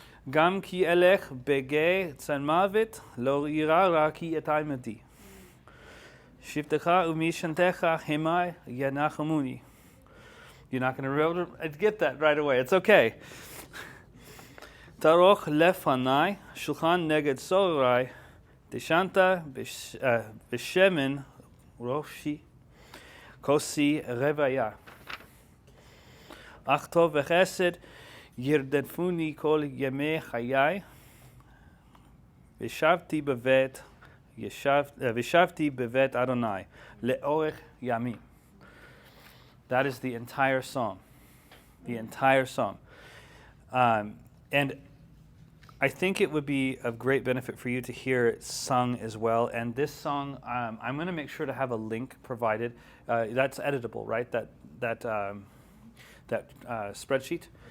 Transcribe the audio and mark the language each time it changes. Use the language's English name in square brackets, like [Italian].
[Hebrew] גם כי אלך בגיא צאן מוות, לא יירא רע כי אתה עמדי. שבטך ומשענתך המה ינחמוני. [English] You're not going to be able to get that right away. It's okay. [Hebrew] תערוך לפני שולחן נגד צוררי, דשנת בשמן ראשי, כוסי רוויה. אך טוב וחסד ירדפוני כל ימי חיי, ושבתי בבית אדוני לאורך ימים. [English] That is the entire psalm. The entire psalm. And I think it would be of great benefit for you to hear it sung as well. And this song, I'm going to make sure to have a link provided. That's editable, right? That spreadsheet.